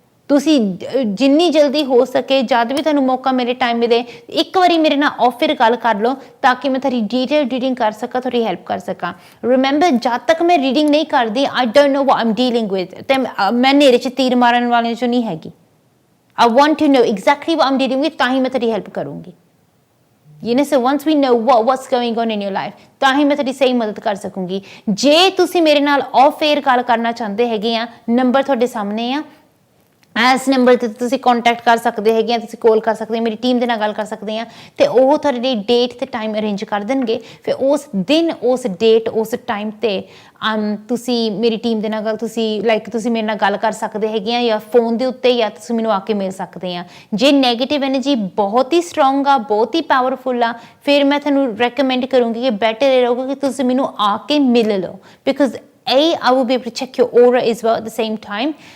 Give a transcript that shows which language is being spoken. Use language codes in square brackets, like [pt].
[pa] ਤੁਸੀਂ ਜਿੰਨੀ ਜਲਦੀ ਹੋ ਸਕੇ, ਜਦ ਵੀ ਤੁਹਾਨੂੰ ਮੌਕਾ ਮਿਲੇ, ਟਾਈਮ ਮਿਲੇ, ਇੱਕ ਵਾਰੀ ਮੇਰੇ ਨਾਲ ਆਫਰ ਗੱਲ ਕਰ ਲਓ ਤਾਂ ਕਿ ਮੈਂ ਤੁਹਾਡੀ ਡੀਟੇਲ ਰੀਡਿੰਗ ਕਰ ਸਕਾਂ, ਤੁਹਾਡੀ ਹੈਲਪ ਕਰ ਸਕਾਂ। ਰਿਮੈਂਬਰ, ਜਦ ਤੱਕ ਮੈਂ ਰੀਡਿੰਗ ਨਹੀਂ ਕਰਦੀ, [en] I don't know what I'm dealing with. [pa] ਤੇ ਮੈਂ ਨੇਰੇ 'ਚ ਤੀਰ ਮਾਰਨ ਵਾਲੇ 'ਚੋਂ ਨਹੀਂ ਹੈਗੀ। [en] I want to know exactly what I'm dealing with, [pa] ਤਾਂ ਹੀ ਮੈਂ ਤੁਹਾਡੀ ਹੈਲਪ ਕਰੂੰਗੀ। [en] so once we know what's going on in your life, [pa] ਤਾਂ ਹੀ ਮੈਂ ਤੁਹਾਡੀ ਸਹੀ ਮਦਦ ਕਰ ਸਕੂੰਗੀ। ਜੇ ਤੁਸੀਂ ਮੇਰੇ ਨਾਲ ਆਫ 에ਅਰ ਗੱਲ ਕਰਨਾ ਚਾਹੁੰਦੇ ਹੈਗੇ ਆ, ਨੰਬਰ ਤੁਹਾਡੇ ਸਾਹਮਣੇ ਆ। ਇਸ ਨੰਬਰ 'ਤੇ ਤੁਸੀਂ ਕੰਟੈਕਟ ਕਰ ਸਕਦੇ ਹੈਗੇ ਆ, ਤੁਸੀਂ ਕਾਲ ਕਰ ਸਕਦੇ, ਮੇਰੀ ਟੀਮ ਦੇ ਨਾਲ ਗੱਲ ਕਰ ਸਕਦੇ ਆ ਤੇ ਉਹ ਤੁਹਾਡੇ ਲਈ ਡੇਟ ਤੇ ਟਾਈਮ ਅਰੇਂਜ ਕਰ ਦੇਣਗੇ। ਫਿਰ ਉਸ ਦਿਨ, ਉਸ ਡੇਟ, ਉਸ ਟਾਈਮ 'ਤੇ ਤੁਸੀਂ ਮੇਰੀ ਟੀਮ ਦੇ ਨਾਲ ਤੁਸੀਂ ਮੇਰੇ ਨਾਲ ਗੱਲ ਕਰ ਸਕਦੇ ਹੈਗੇ ਆ, ਜਾਂ ਫੋਨ ਦੇ ਉੱਤੇ, ਜਾਂ ਤੁਸੀਂ ਮੈਨੂੰ ਆ ਕੇ ਮਿਲ ਸਕਦੇ ਆ। ਜੇ ਨੈਗੇਟਿਵ ਐਨਰਜੀ ਬਹੁਤ ਹੀ ਸਟਰੋਂਗ ਆ, ਬਹੁਤ ਹੀ ਪਾਵਰਫੁਲ ਆ, ਫਿਰ ਮੈਂ ਤੁਹਾਨੂੰ ਰეკਮੈਂਡ ਕਰੂੰਗੀ ਕਿ ਬੈਟਰ ਇਹ ਰਹੂਗਾ ਕਿ ਤੁਸੀਂ ਮੈਨੂੰ ਆ ਕੇ ਮਿਲ ਲਓ। [en] Because I will be able to check your aura as well at the same time.